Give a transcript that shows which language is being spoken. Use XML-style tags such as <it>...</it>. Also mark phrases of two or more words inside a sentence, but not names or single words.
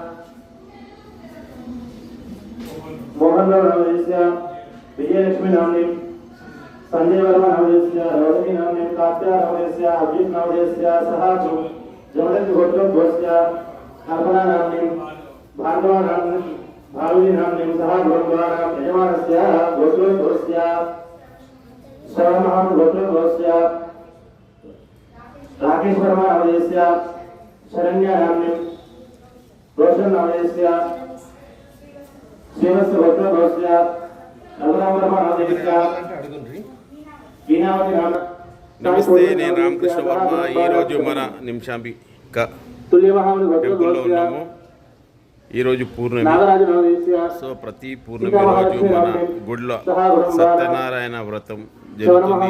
<sa>मोहन राव नवदेश्य विजयलक्ष्मी नाम्नी संजय वर्मा नवदेश्य रोहिणी नाम्नी कात्या नवदेश्य अभिजित नवदेश्य सह जमदग्नि गोत्रोद्भवस्य कल्पना नाम्नी भार्गव नाम्नी भार्गवी नाम्नी सह ब्रह्मदानां यजमानस्य गोत्रोद्भवस्य श्रवणमहान् गोत्रोद्भवस्य राकेश वर्मा नवदेश्य शरण्या नाम्नी रोशन नवदेश्य श्रीवत्स गोत्रोद्भवस्य रघुराम वर्मा नवदेश्य</sa> <te>నమస్తే, నేను రామకృష్ణ వర్మ. ఈరోజు మన నిమిషాంబిక టెంపుల్లో ఉన్నాము. ఈరోజు పూర్ణమి. సో ప్రతి పూర్ణమి రోజు మన గుడిలో సత్యనారాయణ వ్రతం జరుగుతుంది.</te>